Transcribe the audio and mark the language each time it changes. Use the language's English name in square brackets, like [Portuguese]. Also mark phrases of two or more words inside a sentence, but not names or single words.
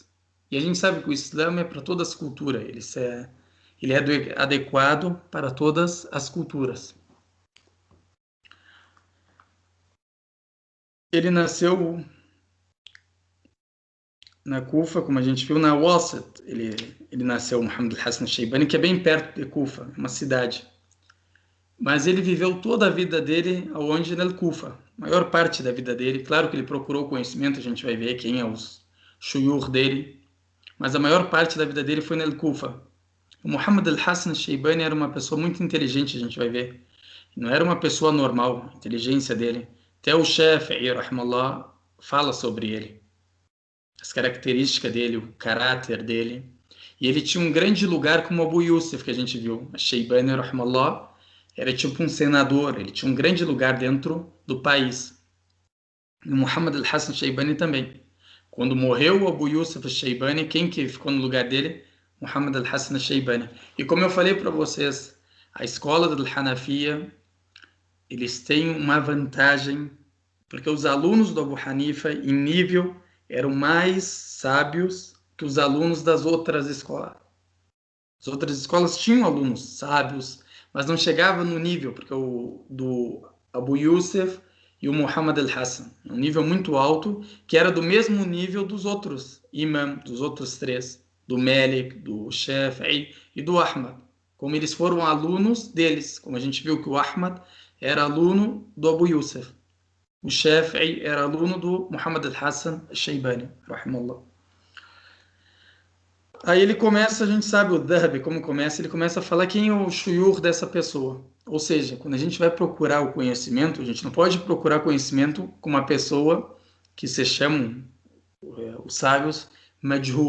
[Portuguese] E a gente sabe que o Islã é para todas as culturas, ele é adequado para todas as culturas. Ele nasceu na Kufa, como a gente viu, na Wasat. Ele nasceu, Muhammad al-Hassan al-Shaybani, que é bem perto de Kufa, uma cidade. Mas ele viveu toda a vida dele aonde na Kufa, a maior parte da vida dele. Claro que ele procurou conhecimento, a gente vai ver quem é os shuyur dele, mas a maior parte da vida dele foi na Kufa. O Muhammad al-Hassan al-Shaybani era uma pessoa muito inteligente, a gente vai ver. Não era uma pessoa normal, a inteligência dele. Até o Shafi'i, rahmallah, fala sobre ele, as características dele, o caráter dele. E ele tinha um grande lugar como Abu Yusuf, que a gente viu. A Shaybani, rahmallah, era tipo um senador, ele tinha um grande lugar dentro do país. E o Muhammad al-Hassan al-Shaybani também. Quando morreu o Abu Yusuf al-Shaybani, quem que ficou no lugar dele? Muhammad al-Hassan al-Shaybani. E como eu falei para vocês, a escola do Hanafiya, eles têm uma vantagem, porque os alunos do Abu Hanifa, em nível, eram mais sábios que os alunos das outras escolas. As outras escolas tinham alunos sábios, mas não chegava no nível, porque o do Abu Yusuf e o Muhammad al-Hassan, um nível muito alto, que era do mesmo nível dos outros imam, dos outros três, do Malik, do Shafi'i e do Ahmad. Como eles foram alunos deles, como a gente viu que o Ahmad era aluno do Abu Yusuf. O Shafi'i era aluno do Muhammad al-Hassan al-Shaybani, rahimahullah. Aí ele começa, a gente sabe o Dhahabi como começa, ele começa a falar quem é o shuyur dessa pessoa. Ou seja, quando a gente vai procurar o conhecimento, a gente não pode procurar conhecimento com uma pessoa que se chamam os sábios majhul.